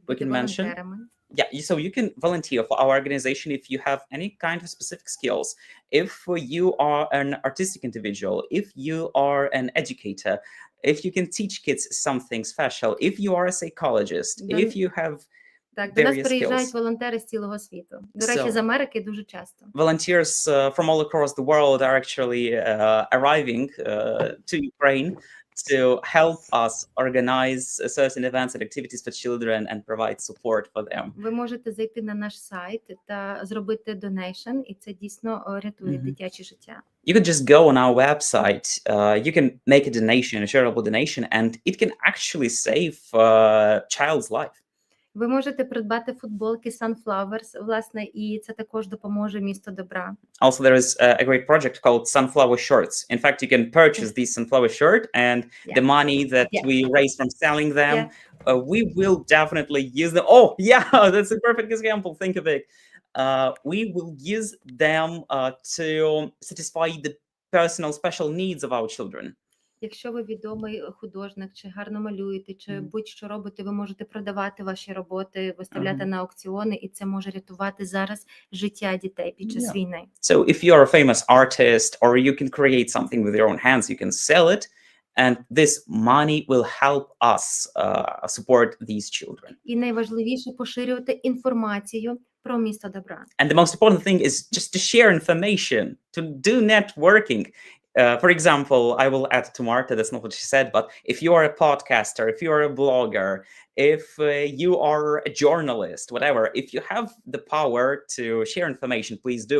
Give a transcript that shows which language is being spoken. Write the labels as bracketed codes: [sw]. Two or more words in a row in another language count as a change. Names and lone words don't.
[en] we [uk] бути [en] can mention. [uk] волонтерами. [en] Yeah, so you can volunteer for our organization if you have any kind of specific skills. If you are an artistic individual, if you are an educator, if you can teach kids something special, if you are a psychologist, if you have [uk] Так, до нас [en] various [uk] приїжджають [en] skills. [uk] волонтери з цілого світу. До речі, [en] So- [uk] з Америки дуже часто. [en] Volunteers from all across the world are actually arriving to Ukraine to help us organize certain events and activities for children and provide support for them. [uk] Ви можете зайти на наш сайт та зробити донейшн, і це дійсно рятує дитяче життя. [en] You can just go on our website, you can make a donation, a charitable donation, and it can actually save a child's life. [uk] Ви можете придбати футболки Sunflowers, власне, і це також допоможе місту добра. [en] Also, there is a great project called Sunflower Shirts. In fact, you can purchase these sunflower shirt, and the money that we raise from selling them, we will definitely use them. Oh, yeah, that's a perfect example. Think of it. We will use them to satisfy the personal special needs of our children. [uk] Якщо ви відомий художник, чи гарно малюєте, чи будь-що робите, ви можете продавати ваші роботи, виставляти на аукціони, і це може рятувати зараз життя дітей під час війни. [en] So if you're a famous artist or you can create something with your own hands, you can sell it, and this money will help us support these children. [uk] І найважливіше поширювати інформацію про місто добра. [en] And the most important thing is just to share information, to do networking. For example, I will add to Marta, that's not what she said, but if you are a podcaster, if you are a blogger, if you are a journalist, whatever, if you have the power to share information, please do.